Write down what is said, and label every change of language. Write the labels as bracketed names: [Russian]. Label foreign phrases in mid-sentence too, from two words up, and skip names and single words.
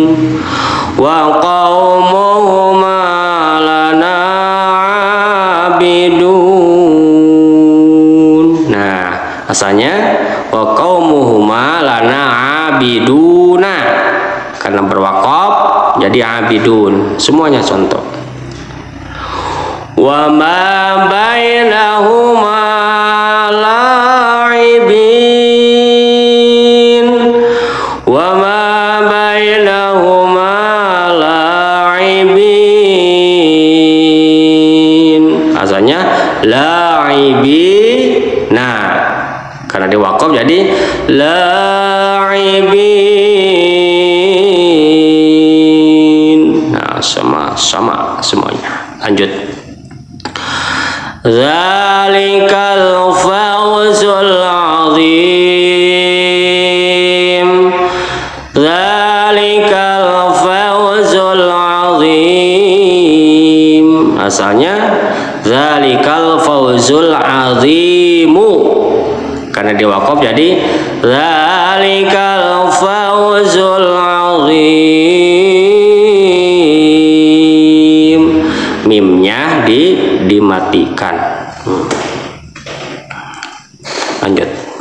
[Arabic] وقومهما لنا عابدون. [Banjar] Nah, asalnya [Arabic] وقومهما لنا عابدونَ, [Banjar] karena berwaqaf jadi 'abidun. Semuanya contoh. [Arabic] وما بينهما لاعبين، وما بينهما لاعبين. [Banjar] Asalnya la'ibin. Nah, karena diwaqaf jadi la'ibin. Nah, sama semuanya. Lanjut. [Arabic] ذلك الفوز العظيم، ذلك الفوز العظيم. Asalnya ذلك الفوز العظيمُ, [Banjar] karena diwaqaf jadi [Arabic] ذلك الفوز العظيم. [Banjar] Mimnya dimatikan. Lanjut.